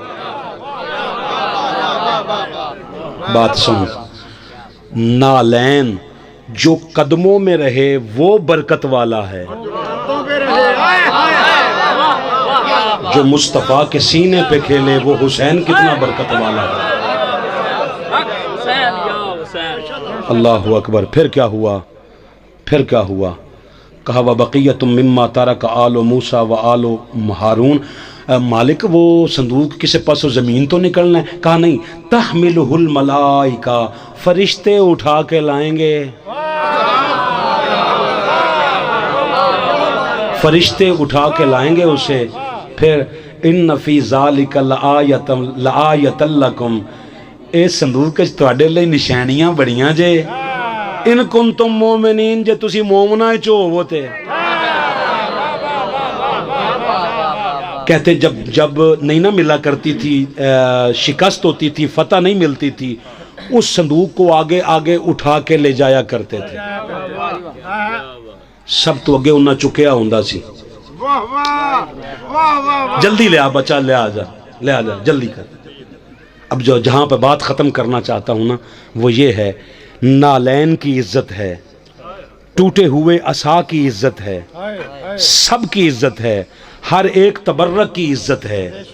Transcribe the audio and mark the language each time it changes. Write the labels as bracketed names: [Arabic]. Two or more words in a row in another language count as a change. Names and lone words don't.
[Urdu] بات سن، نالین جو قدموں میں رہے وہ برکت والا ہے، جو مصطفیٰ کے سینے پہ کھیلے وہ حسین کتنا برکت والا ہے. [Arabic] اللہ اکبر. [Urdu] پھر کیا ہوا؟ پھر کیا ہوا؟ کہا [Arabic] وَبَقِيَّةٌ مِّمَّا تَرَكَ آلُ مُوسَىٰ وَآلُ ہارون. [Urdu] مالک وہ صندوق کسی پاس زمین تو نکلنا ہے؟ کہا نہیں، [Arabic] تحملہ الملائکہ، [Urdu] فرشتے اٹھا کے لائیں گے، فرشتے اٹھا کے لائیں گے اسے. [Punjabi] پھر [Arabic] ان فی ذالک لآیۃ لکم، [Punjabi] اس صندوق کے تواڈے لئی نشانیاں بڑیاں جے، [Arabic] ان کنتم مومنین، [Punjabi] جے تسی مومناں چو وہ تے. [Urdu] کہتے جب نہیں نہ ملا کرتی تھی، شکست ہوتی تھی، فتح نہیں ملتی تھی، اس صندوق کو آگے آگے اٹھا کے لے جایا کرتے تھے. [Punjabi] سب تو اگے انہاں چکیا ہوندا سی. [Urdu] جلدی لے آ بچہ، لے آ جا جلدی کر. اب جو جہاں پہ بات ختم کرنا چاہتا ہوں نا وہ یہ ہے، نالین کی عزت ہے، ٹوٹے ہوئے عصا کی عزت ہے، سب کی عزت ہے، ہر ایک تبرک کی عزت ہے.